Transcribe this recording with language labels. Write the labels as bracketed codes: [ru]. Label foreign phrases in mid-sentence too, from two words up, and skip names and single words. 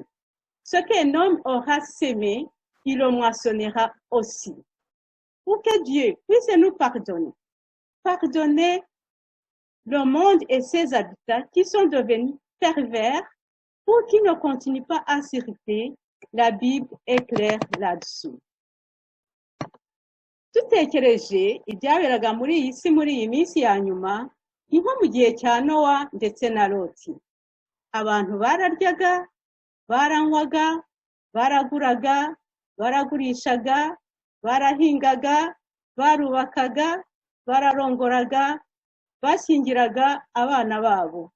[fr] Ce qu'un homme aura sémé, il le moissonnera aussi. Pour que Dieu puisse nous pardonner, pardonner le monde et ses habitants qui sont devenus pervers pour qu'ils ne continuent pas à s'irriter. La Bible est claire là-dessus. [rw] Dutekereje ibyaberaga muri iyi si muri iyi minsi ya nyuma, ni nko mu gihe cya Nowa ndetse na Loti. Abantu bararyaga, baranywaga, baraguraga, baragurishaga, barahingaga, barubakaga, bararongoraga, bashyingiraga abana babo.